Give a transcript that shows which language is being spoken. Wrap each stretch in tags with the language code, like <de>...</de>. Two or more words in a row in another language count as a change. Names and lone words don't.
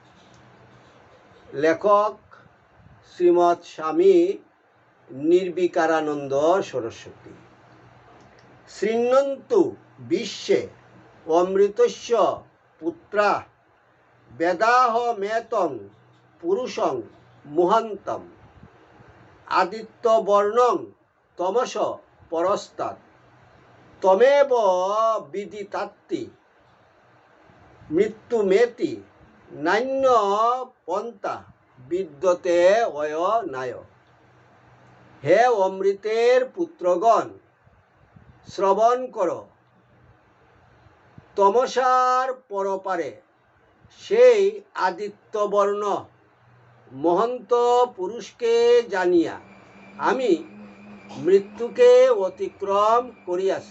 <bn>লেখক শ্রীমৎ স্বামী নির্বিকারানন্দ সরস্বতী।</bn> <sa>শৃণ্বন্তু বিশ্বে অমৃতস্য পুত্রা বেদাহ মেতং পুরুষং মুহান্তম আদিত্যবর্ণং তমস পরস্তাৎ তমেব বিদিতাত্তি মৃত্যুমেতি নান্য পন্থা বিদ্যতে অয় নায়।</sa> <bn>হে অমৃতের পুত্রগণ, শ্রবণ কর, তমসার পরপারে সেই আদিত্যবর্ণ মহন্ত পুরুষকে জানিয়া আমি মৃত্যুকে অতিক্রম করিয়াছি।</bn>